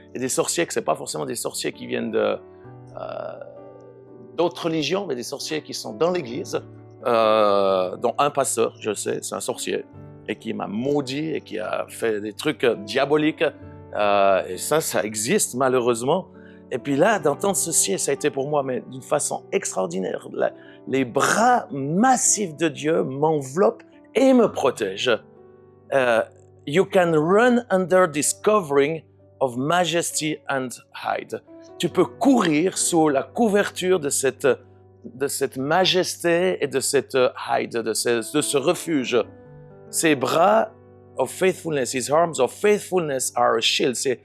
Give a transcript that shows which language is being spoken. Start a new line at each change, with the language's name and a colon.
French: Et des sorciers que ce n'est pas forcément des sorciers qui viennent d'autres religions, mais des sorciers qui sont dans l'Église, dont un pasteur, je sais, c'est un sorcier, et qui m'a maudit et qui a fait des trucs diaboliques. Et ça existe malheureusement. Et puis là, d'entendre ceci, ça a été pour moi, mais d'une façon extraordinaire. Les bras massifs de Dieu m'enveloppent et me protègent.
English: You can run under this covering of majesty and hide.
French: Tu peux courir sous la couverture de cette majesté et de cette hide, de ce refuge. Ses bras
English: of faithfulness, his arms of faithfulness are a shield.